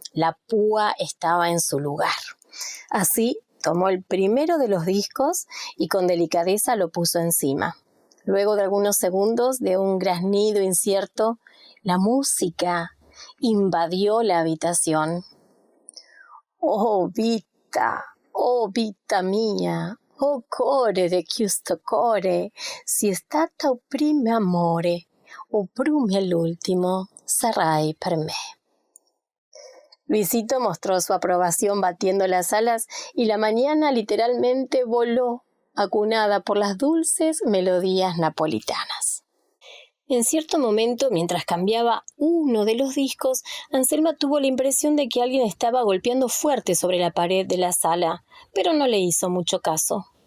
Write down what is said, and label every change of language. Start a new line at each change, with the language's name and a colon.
Spanish: La púa estaba en su lugar. Así, tomó el primero de los discos y con delicadeza lo puso encima. Luego de algunos segundos de un graznido incierto, la música invadió la habitación.
Neapolitan: «Oh, vita mia! Oh core de questo core, si è stata un primo amore, o prumi all'ultimo, sarai per me».
Spanish: Luisito mostró su aprobación batiendo las alas y la mañana literalmente voló, acunada por las dulces melodías napolitanas. En cierto momento, mientras cambiaba uno de los discos, Anselma tuvo la impresión de que alguien estaba golpeando fuerte sobre la pared de la sala, pero no le hizo mucho caso.